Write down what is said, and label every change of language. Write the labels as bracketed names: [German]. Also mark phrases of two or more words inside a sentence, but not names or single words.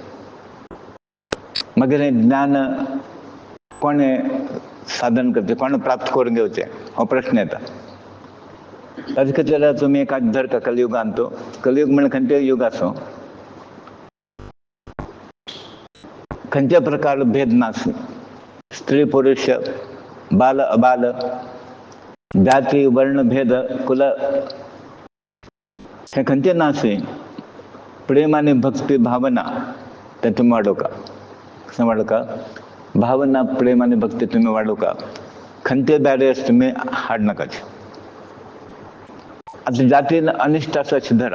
[Konkani] मागीर हें ज्ञान कोणें साधन करचें, कोणें प्राप्त करून घेवचें हो प्रश्न येता. ताजे खातीर तुमी एक धरता कलियुगांत कलियुग म्हळ्यार खंयचें युग आसूं खंयच्या प्रकार भेद नास. स्त्री पुरुष, बाल अबाल, जाती वर्ण भेद कुल हें खंयचें नासी. प्रेम आनी भक्ती भावना तें तुमी वाडोवका. कसं वाडोवका? भावना प्रेम आनी भक्ती तुमी वाडोवका. खंयचे बॅरियर्स तुमी हाडनाकाच. आतां जातीन अनिश्ट आसा अशें धरा.